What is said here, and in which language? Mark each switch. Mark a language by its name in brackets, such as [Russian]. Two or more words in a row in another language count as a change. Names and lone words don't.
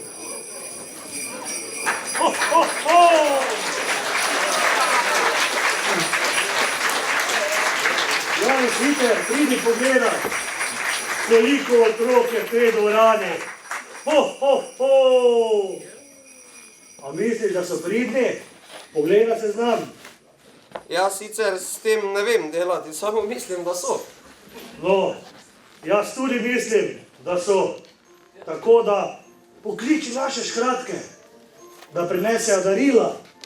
[Slovenian] Ho, ho, ho. Janez Hiter, pridi pogledat, koliko otrok je v tej dvorani. Ho, ho, ho. A misliš, da so pridni? Pogleda se znam. Jaz sicer s tem ne vem delati, samo mislim, da so. No, jaz tudi mislim, da so. Tako da pokliči naše škratke, da prinesejo darila.